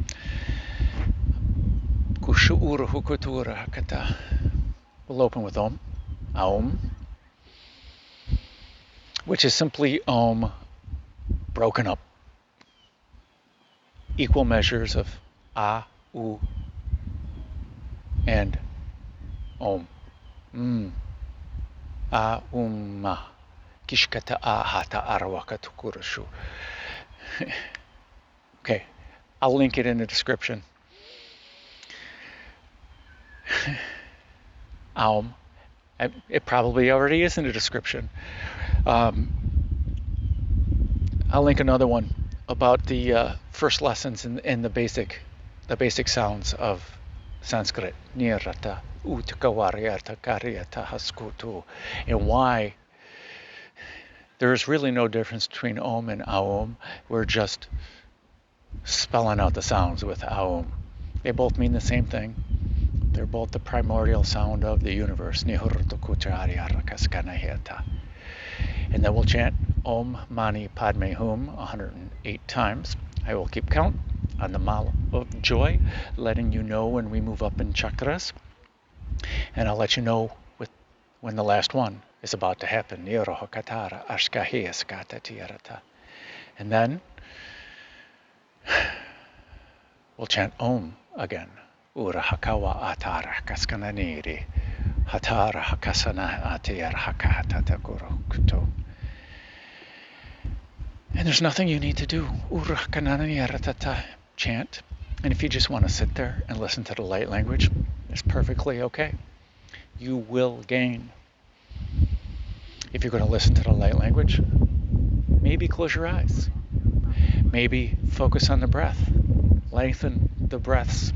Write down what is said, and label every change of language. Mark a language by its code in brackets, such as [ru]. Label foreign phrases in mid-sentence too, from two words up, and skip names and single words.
[en] We'll open with Om. Aum. Which is simply Om broken up. Equal measures of A, U, and Om. A, Ma. Kishkata ahata arawaka tukurushu. Okay. I'll link it in the description. Aum. It probably already is in the description. I'll link another one about the first lessons in the basic sounds of Sanskrit. Nirata, utkawariata, karyata, haskutu. And why there's really no difference between Om and Aum. We're just spelling out the sounds with Aum. They both mean the same thing. They're both the primordial sound of the universe. And then we'll chant Om Mani Padme Hum 108 times. I will keep count on the mala of joy, letting you know when we move up in chakras. And I'll let you know when the last one is about to happen. And then we'll chant Om again. Ura hakawa atara kaskananiri hatara hakasana atiyar hakatata kurokuto. And there's nothing you need to do. Ura hakananiyarata chant. And if you just want to sit there and listen to the light language, it's perfectly okay. You will gain. If you're going to listen to the light language, maybe close your eyes. Maybe focus on the breath. Lengthen the breaths.